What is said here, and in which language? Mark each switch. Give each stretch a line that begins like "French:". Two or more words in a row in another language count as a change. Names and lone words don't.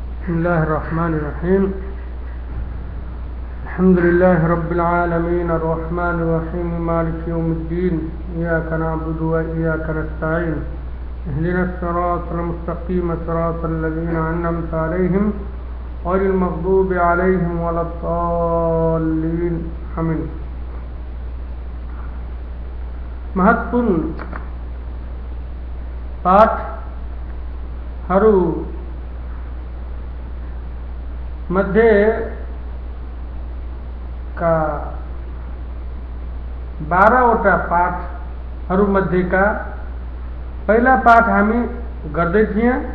Arabic: بسم الله الرحمن الرحيم الحمد لله رب العالمين الرحمن الرحيم مالك يوم الدين إياك نعبد وإياك نستعين اهدنا الصراط المستقيم صراط الذين أنعمت عليهم غير المغضوب عليهم ولا الضالين آمين.
Nepali: महत्वपूर्ण पाठहरू मध्ये का 12वटा पाठहरू मध्येका पहिला पाठ हामी गर्दै थियौं